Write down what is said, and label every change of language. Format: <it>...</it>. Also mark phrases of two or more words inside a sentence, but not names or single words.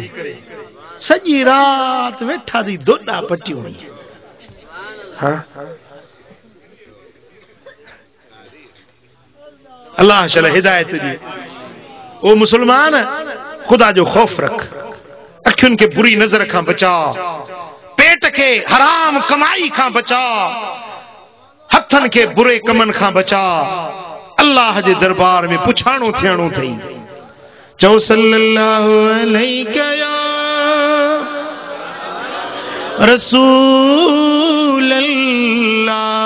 <sd>सॼी राति वेठा थी दोॾा पटियूं। हाँ अल्लाह शल हिदायत ॾे। ओ मुसलमान खुदा जो खौफ रख, अखियुनि खे बुरी नज़र खां बचा, पेट के हराम कमाई खां बचा, हथन के बुरे कमन खां बचा। अल्लाह जे दरबार में पुछाणो थियणो थई।</sd> <ar>चओ صلى الله عليه يا رسول الله,</ar>